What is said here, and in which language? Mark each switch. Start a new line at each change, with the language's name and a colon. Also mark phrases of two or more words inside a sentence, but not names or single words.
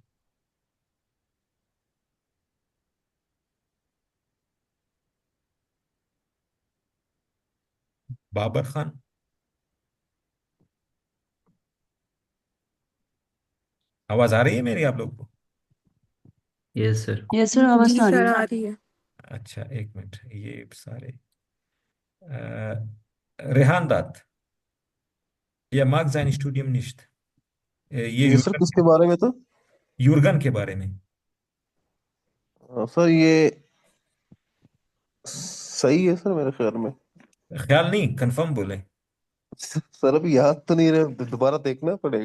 Urdu: بابر خان، آواز آ رہی ہے میری آپ لوگ کو?
English: yes sir. yes sir, आवाज
Urdu: جی تو آ رہی سر, ہے. آ رہی ہے. اچھا، ایک منٹ، یہ سارے ریحان دات، یا
German: mag sein Studium nicht,
Urdu: یہ یہ سر کس کے بارے میں تھا? یورگن کے بارے میں. سر یہ صحیح ہے سر میرے خیال میں. خیال نہیں، کنفرم بولے. سر ابھی یاد تو نہیں رہے، دوبارہ دیکھنا پڑے گا.